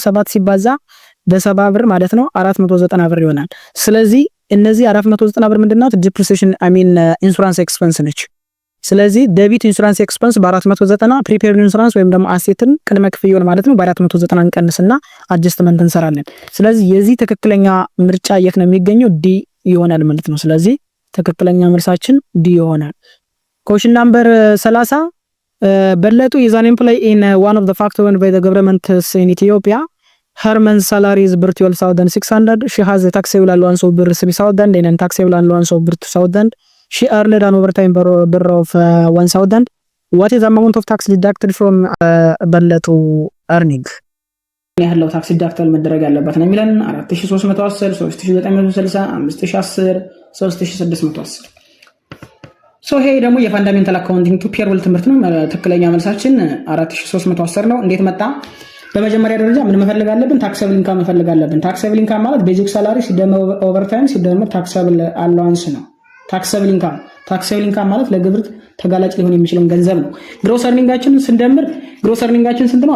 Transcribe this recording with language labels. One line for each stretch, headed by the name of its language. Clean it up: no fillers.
Amharic: 7 ሲባዛ በ70 ብር ማለት ነው 490 ብር ይሆናል። ስለዚህ እነዚህ 490 ብር ምንድነው? ዲፕሪሲዬሽን ኢንሹራንስ ኤክስፐንስ ነች። ስለዚህ ዴቢት ኢንሹራንስ ኤክስፐንስ በ490 ፕሪፔርድ ኢንሹራንስ ወይም ደግሞ አሴትን ቅድመ ክፍያውን ማለት ነው በ490 እንቀንስና አድጀስትመንት እንሰራለን። ስለዚህ የዚህ ትክክለኛ ምርጫ የት ነው የሚገኘው? ዲ ይሆናል ማለት ነው። ስለዚህ ትክክለኛ መልሳችን ዲ ይሆናል።
English: Question number 30 በለጡ is an employee in one of the factory owned by the government in Ethiopia. Her month's salary is 12,600. She has a taxable allowance of 3,000 and a taxable allowance of 2,000. She earned an overtime bill of 1,000. What is the amount of tax deducted from በለጡ earning?
Amharic: ያለው ታክስ ዲዳክተል መደረግ ያለበት ነው የሚለን 4310 3960 5010 3610 ሶ ይሄ ደግሞ የፋንዳሜንታል አካውንቲንግ ቱ ፔሮል ትምህርት ነው። ትክክለኛ መልሳችን 4310 ነው። እንዴት መጣ? በመጀመሪያ ደረጃ ምን መፈልግ አለብን? ታክሰብል ኢንካም መፈልግ አለብን። ታክሰብል ኢንካም ማለት ቤዚክ ሳላሪ ሲደመር ኦቨርታይም ሲደመር ታክሰብል አላዋንስ ነው። ታክሰብል ኢንካም ማለት ለግብር ተጋላጭ ሊሆን የሚችለው ገንዘብ ነው። ግሮስ እርኒንጋችን ስንደምር ግሮስ እርኒንጋችን ስንት ነው?